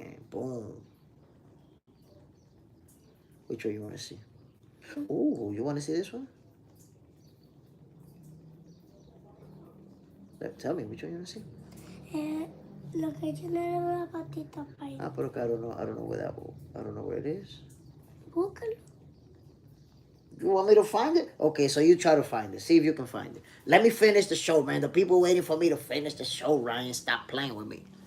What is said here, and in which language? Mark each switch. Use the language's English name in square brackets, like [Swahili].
[English] Boom. Which one you want to see? Ooh, you want to see this one? Tell me, which one you want to see? [Spanish] Lo que tiene una patita para [English] Ah, pero I don't know where I don't know where it is. [Spanish] Búscalo. [English] You want me to find it? Okay, so you try to find it. See if you can find it. Let me finish the show, man. The people waiting for me to finish the show, Ryan. Stop playing with me.